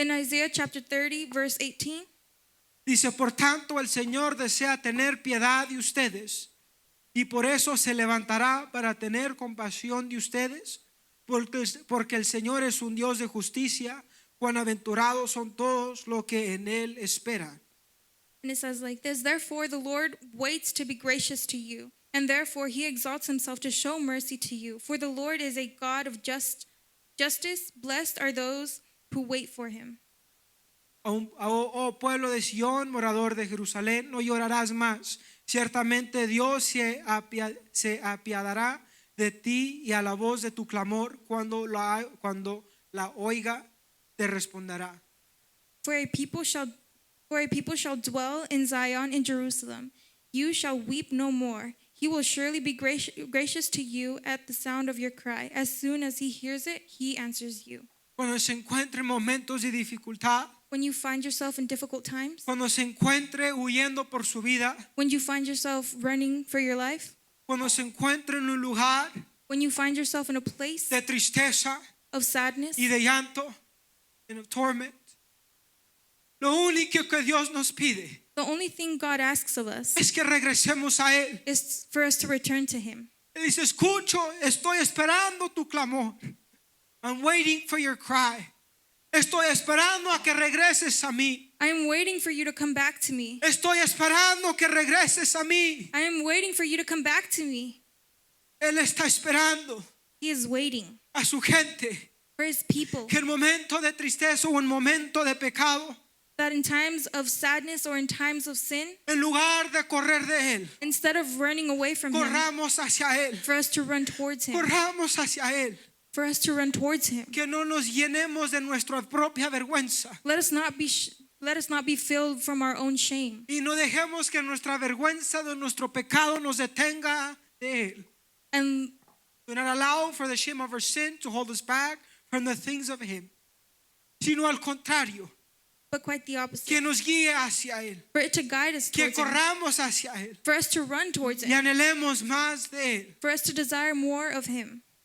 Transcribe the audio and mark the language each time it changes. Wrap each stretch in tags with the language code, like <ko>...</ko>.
<en>In Isaiah chapter 30, verse 18,</en> <es>dice, por tanto el Señor desea tener piedad de ustedes y por eso se levantará para tener compasión de ustedes, porque el Señor es un Dios de justicia. Cuán aventurados son todos los que en él esperan.</es> <en>and it says like this, therefore the Lord waits to be gracious to you, and therefore he exalts himself to show mercy to you. For the Lord is a God of justice. Blessed are those who wait for him.</en> <es>Oh pueblo de Sión, morador de Jerusalén, no llorarás más. Ciertamente Dios se apiadará de ti y a la voz de tu clamor cuando la oiga te responderá.</es> <en>For a people shall dwell in Zion in Jerusalem. You shall weep no more. He will surely be gracious to you at the sound of your cry. As soon as he hears it, he answers you.</en> <es>Cuando se encuentre en momentos de dificultad,</es> <en>When you find yourself in difficult times,</en> <es>cuando se encuentre huyendo por su vida,</es> <en>when you find yourself running for your life,</en> <es>cuando se encuentre en un lugar</es> <en>when you find yourself in a place</en> <es>de tristeza</es> <en>of sadness</en> <es>y de llanto,</es> <en>and of torment,</en> <es>lo único que Dios nos pide</es> <en>the only thing God asks of us</en> <es>es que regresemos a Él.</es> <en>is for us to return to him.</en> <es>Él dice, escucho, estoy esperando tu clamor.</es> <en>I'm waiting for your cry.</en> <es>Estoy esperando a que regreses a mí.</es> <en>I am waiting for you to come back to me.</en> <es>Estoy esperando que regreses a mí.</es> <en>I am waiting for you to come back to me.</en> <es>Él está esperando</es> <en>He is waiting</en> <es>a su gente</es> <en>for his people,</en> <es>que en momento de tristeza o en momento de pecado,</es> <en>that in times of sadness or in times of sin,</en> <es>en lugar de correr de Él,</es> <en>instead of running away from him,</en> <es>corramos hacia Él.</es> <en>for us to run towards him,</en> <es>Corramos hacia Él.</es> <en>for us to run towards him.</en> <es>Que no nos llenemos de nuestra propia vergüenza.</es> <en>Let us not be let us not be filled from our own shame.</en> <es>Y no dejemos que nuestra vergüenza de nuestro pecado nos detenga de Él.</es> <en>And Do not allow for the shame of our sin to hold us back from the things of Him.</en> <es>Sino al contrario,</es> <en>but quite the opposite.</en> <es>que nos guíe hacia Él.</es> <en>For it to guide us</en> <es>Que</es> <en>towards Him.</en> <es>corramos hacia Él.</es> <en>For us to run towards</en> <es>Y</es> <en>Him.</en> <es>anhelemos más de Él.</es> <en>For us to desire more of Him.</en>